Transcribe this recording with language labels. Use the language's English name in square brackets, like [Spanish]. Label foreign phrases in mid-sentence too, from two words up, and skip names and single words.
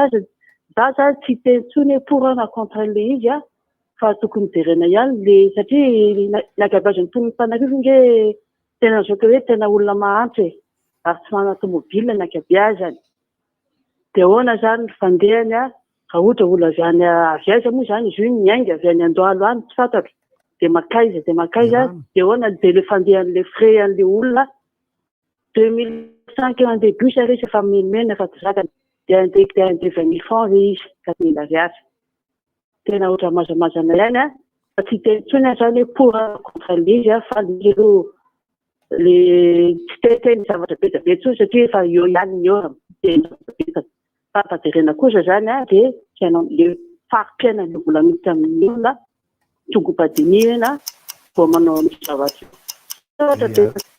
[Malagasy] azy za zany tsy teny tsony hoe pour na contre le izy a fa tokony jerena ihany le satria nagabazany tonon'Antananarivo nge tena zoka hoe tena olona mahantra e ary tsy manana tomobile nagabeazany dia ahoana zany ny fandehany a raha ohatra olona avy aiza moa zany izy io miainga avy any Andohalo any tsy fantatro dia makaiza dia ahoana dia le fandehan'le frais an'le olona 2500 eo andeha bus ary izy efa menimena efa tsy zakany dia andeha 20 000 francs le izy 4000 ariary tena ohatra mazamazana ihany a fa tsy teny tsony zany hoe [French] pour contre [Malagasy] le izy a fa le aloha le tsy teny zavatra betabe tsony satria efa eo ihany ny ora fa fajerena kosa zany a dia le fari-piainany le vola miditra amin'ny olona tongopadinina vao manao misy zavatra